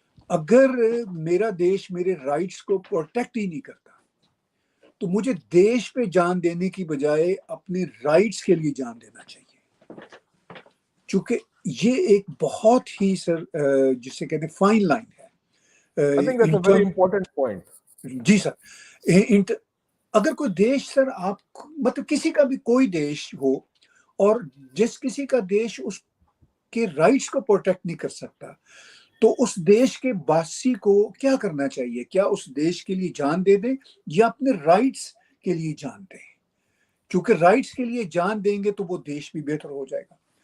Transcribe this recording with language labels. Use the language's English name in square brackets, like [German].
[Urdu] اگر میرا دیش میرے رائٹس کو پروٹیکٹ ہی نہیں کرتا تو مجھے دیش پہ جان دینے کی بجائے اپنے رائٹس کے لیے جان دینا چاہیے, چونکہ یہ ایک بہت ہی سر جسے کہتے ہیں فائن لائن ہے. [English] I think that's a very important point. [Urdu] جی سر. اگر کوئی دیش سر آپ مطلب کسی کا بھی کوئی دیش ہو اور جس کسی کا دیش اس کے رائٹس کو پروٹیکٹ نہیں کر سکتا تو اس دیش کے باسی کو کیا کرنا چاہیے؟ کیا اس دیش کے لیے جان دے دیں یا اپنے رائٹس کے لیے جان دیں؟ کیونکہ رائٹس کے لیے جان دیں گے تو وہ دیش بھی بہتر ہو جائے گا.